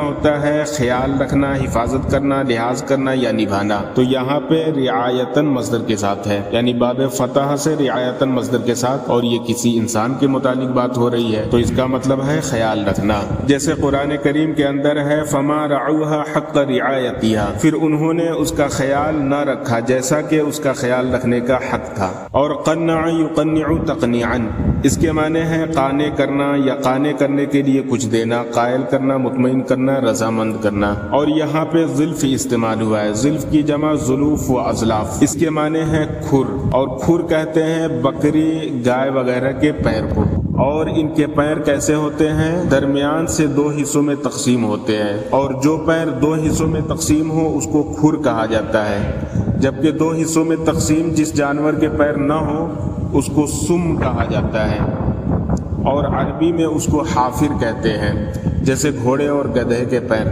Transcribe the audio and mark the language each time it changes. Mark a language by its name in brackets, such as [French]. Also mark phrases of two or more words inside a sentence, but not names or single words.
[Urdu] ہوتا ہے خیال رکھنا، حفاظت کرنا، لحاظ کرنا یا نبھانا، تو یہاں پہ رعایتن مصدر کے ساتھ ہے، یعنی باب فتح سے رعایتن مصدر کے ساتھ، اور یہ کسی انسان کے متعلق بات ہو رہی ہے تو اس کا مطلب ہے خیال رکھنا، جیسے قرآن کریم کے اندر ہے [Arabic] فما رعوها حق رعایتها [Urdu] پھر انہوں نے اس کا خیال نہ رکھا جیسا کہ اس کا خیال رکھنے کا حق تھا۔ اور [Arabic] قنع یقنع تقنیعا [Urdu] اس کے معنی ہے قانے کرنا یا قانے کرنے کے لیے کچھ دینا، قائل کرنا، مطمئن کرنا، رضامند کرنا، اور یہاں پہ ظلف استعمال ہوا ہے، ظلف کی جمع [Arabic] ظلوف و اظلاف، [Urdu] اس کے معنی ہے کھر، اور کھر کہتے ہیں بکری، گائے وغیرہ کے پیر کو، اور ان کے پیر کیسے ہوتے ہیں، درمیان سے دو حصوں میں تقسیم ہوتے ہیں، اور جو پیر دو حصوں میں تقسیم ہو اس کو کھر کہا جاتا ہے، جبکہ دو حصوں میں تقسیم جس جانور کے پیر نہ ہو اس کو سم کہا جاتا ہے، اور عربی میں اس کو حافر کہتے ہیں، جیسے گھوڑے اور گدھے کے پیر۔